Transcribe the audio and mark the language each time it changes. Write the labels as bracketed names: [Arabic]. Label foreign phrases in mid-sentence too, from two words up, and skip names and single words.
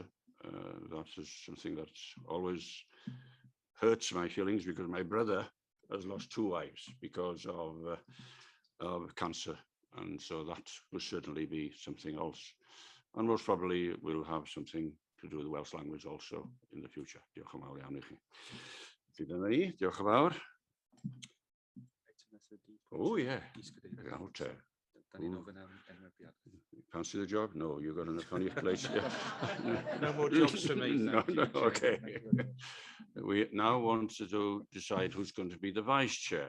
[English] That is something that always hurts my feelings because my brother has lost two wives because of cancer. And so that will certainly be something else. And most probably we'll have something to do with the Welsh language also in the future. [Welsh] Diolch yn fawr iawn i chi. Fydd yna ni, diolch yn fawr. [English] Oh yeah. Fancy the job? No, you got enough on your plate. No more jobs for me. No, okay. We now want to decide who's going to be the vice chair.